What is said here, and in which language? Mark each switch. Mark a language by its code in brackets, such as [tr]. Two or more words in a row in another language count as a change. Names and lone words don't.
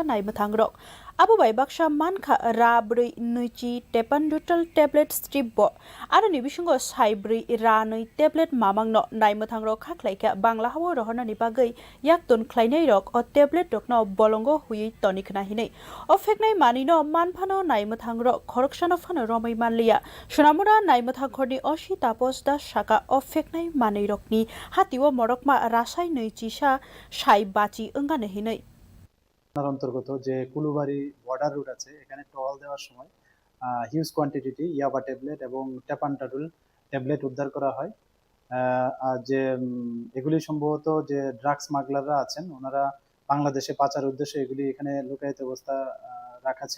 [trp] naimwthangrok abo bai baksa mankha ra brui nuichi tepandutal [en] tablet strip [trp] bo aro ni bisingo sai brui ra nui tablet mamangno naimwthangrok khaklaika bangla hawo rohonani bagai yakton khlainai rok o tablet rokno bolongo hui tonikhna hinai o Pheknai manwino manphano naimwthangrok khoroksano phano romai manliya Sonamura Naimwthangkhorni osi tapos da saka o Pheknai manwi rokni hatiwo morokma rasai nuichi sa sai bachi ongane hinai [bn] অন্তর্গত যে কুলুবাড়ি [en] border route [bn] আছে এখানে টহল দেওয়ার সময় [en] huge quantity [bn] ইয়াবা ট্যাবলেট এবং ট্যাপান্টাডুল ট্যাবলেট উদ্ধার করা হয়। আর যে এগুলি সম্ভবত যে [en] drug smugglers [bn] আছেন ওনারা বাংলাদেশে পাচার উদ্দেশ্যে এগুলি এখানে লোকায়িত অবস্থা রাখা ছিল।